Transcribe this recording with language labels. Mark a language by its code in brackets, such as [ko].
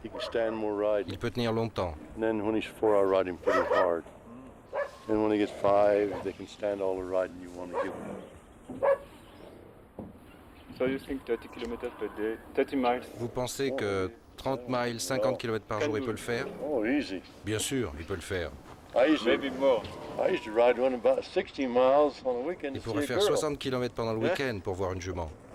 [fr] Il peut tenir longtemps. [en] Then when he's 4, I ride him pretty hard. And when he gets 5, they can stand all the riding you want to give them. So you think 30 km per day, 30 miles? [fr] Vous pensez que 30 miles, 50 km par jour, il peut le faire? [en] Oh, easy. [fr] Bien sûr, il peut le faire. [en] Maybe more. I used to ride one about 60 miles on a weekend. [fr] Il pourrait faire 60 km pendant le week-end pour voir une jument.